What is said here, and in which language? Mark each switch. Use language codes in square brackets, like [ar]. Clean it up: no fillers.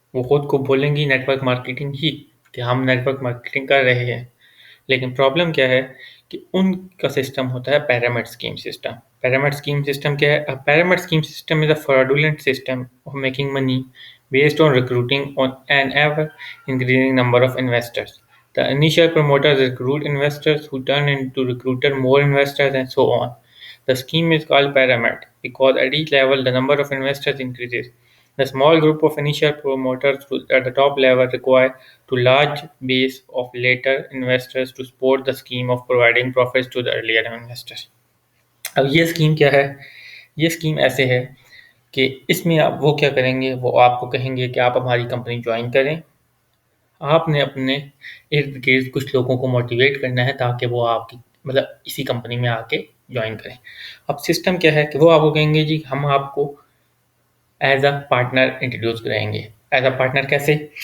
[hi] वो खुद को बोलेंगी नेटवर्क मार्केटिंग ही कि हम नेटवर्क मार्केटिंग कर रहे हैं, लेकिन प्रॉब्लम क्या है कि उनका सिस्टम होता है pyramid scheme system. Pyramid scheme system क्या है? [en] Pyramid scheme system is a fraudulent system of making money based on recruiting on an ever increasing number of investors. The initial promoters recruit investors who turn into recruiter more investors and so on. The scheme is called pyramid because at each level the number of investors increases. The small group of initial promoters at the top level require to large base of later investors to support the scheme of providing profits to the earlier investors. [hi] अब ये scheme क्या है? ये scheme ऐसे है कि इसमें आप वो क्या करेंगे, वो आपको कहेंगे कि आप हमारी कंपनी ज्वाइन करें। आपने अपने इर्द गिर्द कुछ लोगों को मोटिवेट करना है ताकि वो आपकी मतलब इसी कंपनी में आके ज्वाइन करें। अब सिस्टम क्या है कि वो आपको कहेंगे जी हम आपको [en] as a partner [hi] इंट्रोड्यूस कराएंगे। एज अ पार्टनर कैसे?